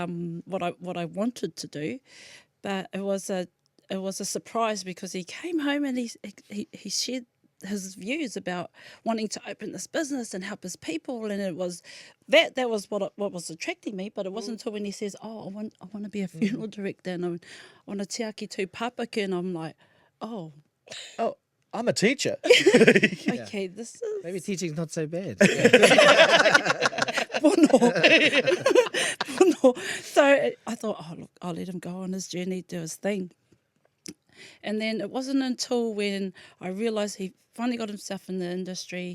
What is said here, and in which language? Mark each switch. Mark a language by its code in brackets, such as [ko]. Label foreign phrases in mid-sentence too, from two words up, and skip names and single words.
[en] what I wanted to do, but it was a surprise because he came home and he shared his views about wanting to open this business and help his people, and it was that was what was attracting me. But it wasn't until when he says, "Oh, I want to be a funeral director and I want to [mi] te aki tū papaku," [en] and I'm like, "Oh, Oh, I'm a teacher. okay, this is Maybe teaching's not so bad. Pono. So I thought, oh, look, I'll let him go on his journey, do his thing. And then it wasn't until when I realised he finally got himself in the industry.